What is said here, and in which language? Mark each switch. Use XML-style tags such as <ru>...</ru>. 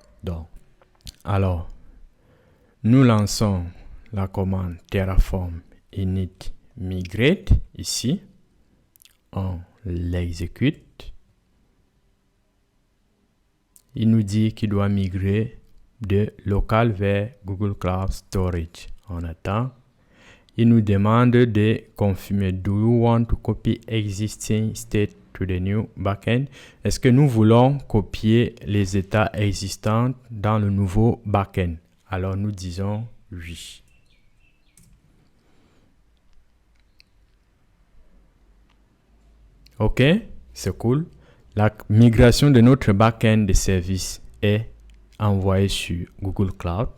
<fr>Donc, alors, nous lançons la commande Terraform init migrate ici. On l'exécute. Il nous dit qu'il doit migrer de local vers Google Cloud Storage. On attend. Il nous demande de confirmer.</fr> <en>Do you want to copy existing state to the new backend?</en> <fr>Est-ce que nous voulons copier les états existants dans le nouveau backend? Alors nous disons oui. OK, c'est cool. La migration de notre backend de service est envoyée sur Google Cloud.</fr>